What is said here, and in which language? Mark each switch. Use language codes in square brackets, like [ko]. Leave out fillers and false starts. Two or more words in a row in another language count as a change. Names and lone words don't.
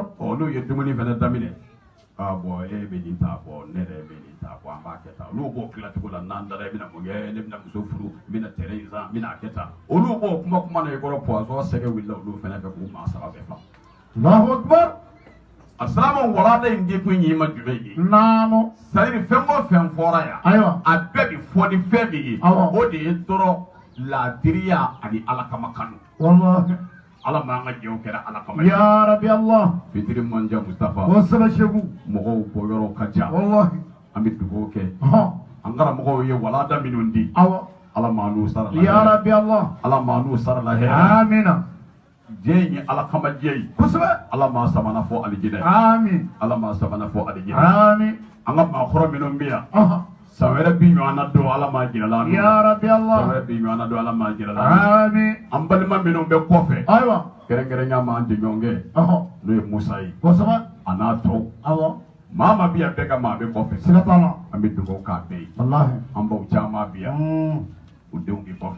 [bm] n'u ye dumuni fɛnɛ daminɛ bon e bɛ nin ta bɔ ne yɛrɛ bɛ nin ta bɔ an b'a kɛ tan olu b'o tilacogo la n'an dara i bɛna mun kɛ ne bɛna muso furu n bɛna terrain in san n bɛna kɛ tan olu b'o kuma na i kɔrɔ poison sɛgɛ wulila olu fɛnɛ fɛ k'u maa 3 bɛɛ faga [ar] Allahu akbar [bm] Asalaamu walaada in di kun yi ma jumɛn ye naamu sayiri fɛn o fɛn fɔra yan ayiwa a bɛɛ bi fɔ ni fɛn min ye Awɔ. o de ye dɔrɔn laadiriya ani ala kama kanu wallahi ala m'an ka jɛw kɛra ala kama ye [ar] ya rabbi Allah [bm] fitiri manja Mustafa wasaba shegu mɔgɔw bɔyɔrɔ ka ca wallahi an bɛ dugawu kɛ ha an karamɔgɔw ye walaada minnu di awa ala m'an n'u sara la ya hɛrɛ [ar] rabbi Allah [bm] ala m'an n'u sara la hɛrɛ amina diɲɛ in ye ala kama diɲɛ ye kosɛbɛ ala m'a sabanan fɔ alijinɛ amin ala m'a sabanan fɔ alijinɛ amin an ka maakɔrɔ minnu bɛ yan aha san wɛrɛ bi ɲɔgɔn na don ala m'a jira la [ar] ya rabbi [bm] san Allah wɛrɛ bi ɲɔgɔn na don ala m'a jira la amin an balima minnu bɛ kɔfɛ ayiwa kɛrɛnkɛrɛnya ma an jɛɲɔgɔnkɛ aha n'o ye Musa ye kosɛbɛ a n'a tɔw awa maa ma bi yan bɛɛ ka maa bɛ kɔfɛ siga t'a la an bɛ dugawu k'a bɛɛ ye wallahi an baw caman bi yan u denw bɛ kɔfɛ